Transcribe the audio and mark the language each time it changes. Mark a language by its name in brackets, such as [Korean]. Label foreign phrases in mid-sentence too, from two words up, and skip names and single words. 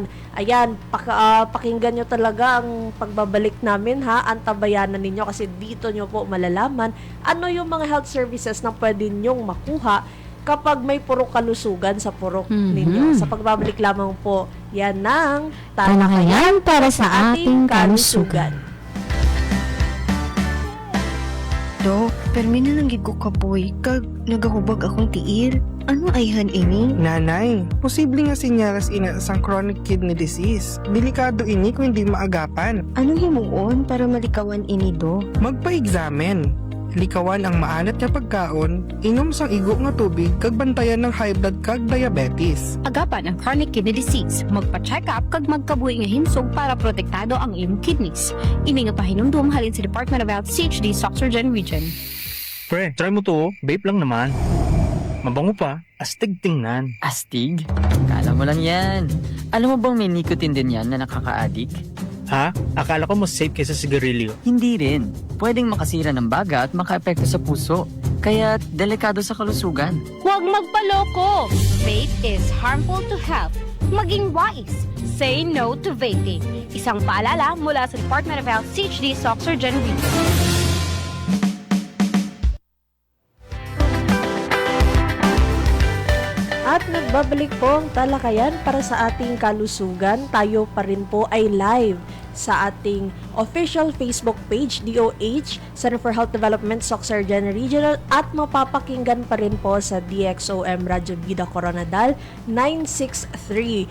[Filipino] Ayan, pakinggan nyo talaga ang pagbabalik namin ha, antabayanan ninyo kasi dito nyo po malalaman ano yung mga health services na pwede nyong makuha kapag may Purok Kalusugan sa Purok ninyo. Sa pagbabalik lamang po, yan ng talakayan para sa ating kalusugan. [Hiligaynon] Do, permi na lang gid ko kapoy kag nagahubag akong tiil. Ano ayhan ini? Nanay, posible nga sinyalas ina sang [English] chronic kidney disease. [Hiligaynon] Delikado ini kung hindi maagapan. Ano himuon para malikawan ini do? Magpa-examen. Likawan ang maalat nga pagkaon, inom sang igo nga tubig kag bantayan ng [English] high blood [Hiligaynon] kag diabetes. Agapan ang [English] chronic kidney disease. [Hiligaynon] Magpa-check up kag magkabuhi nga himsog para protektado ang imong kidneys. Ini nga pahinumdum halin sa Department of Health CHD Soxorgen Region. [Filipino] Pre, try mo to, vape lang naman. Mabango pa, astig tingnan. Astig? Kala mo lang yan. Alam mo bang may nicotine din yan na nakaka-addict? Ha? Akala ko mas safe kaysa sigarilyo. Hindi rin. Pwedeng makasira ng baga at maka-epekto sa puso. Kaya delikado sa kalusugan. Huwag magpaloko! [English] Vape is harmful to health. Maging wise. Say no to vaping. [Filipino] Isang paalala mula sa Department of Health CHD Soxorgen Region. At nagbabalik po ang talakayan para sa ating kalusugan. Tayo pa rin po ay live sa ating official Facebook page, DOH, Center for Health Development, Soxorgen Regional, at mapapakinggan pa rin po sa DXOM Radyo Vida Coronadal 963.